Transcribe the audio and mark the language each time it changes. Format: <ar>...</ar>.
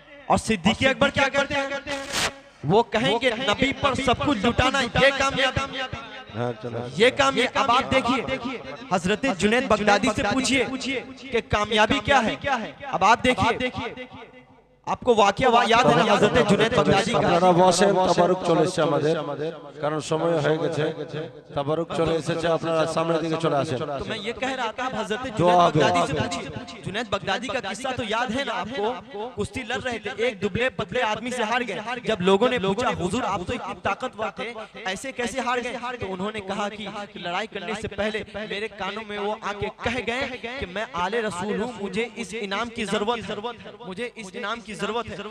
<hi>और सिद्दीक़ अकबर क्या कहते हैं? वो कहेंगे नबी पर सब कुछ लुटाना ये कामयाबी, ये कामयाबी. अब आप देखिए हजरत जुनैद बगदादी से पूछिए कि कामयाबी क्या है. अब आप देखिए आपको वाकया याद है ना हजरत जुनैद बगदादी का?</hi> <bn>আপনারা বসেন, তাবারুক চলে এসেছে আমাদের, কারণ সময় হয়ে গেছে। তাবারুক চলে এসেছে, আপনারা সামনের দিকে চলে আসেন।</bn> <hi>तो मैं ये कह रहा था हजरत जुनैद बगदादी से पूछिए, जुनैद बगदादी का किस्सा तो याद है ना आपको? कुश्ती लड़ रहे थे, एक दुबले पतले आदमी से हार गए। जब लोगों ने पूछा हुजूर आप तो इतने ताकतवर थे, ऐसे कैसे हार गए? तो उन्होंने कहा कि लड़ाई करने से पहले मेरे कानों में वो आके कह गए कि मैं आले रसूल हूँ, मुझे इस इनाम की जरूरत है, मुझे इस इनाम की जरूरत है।</hi>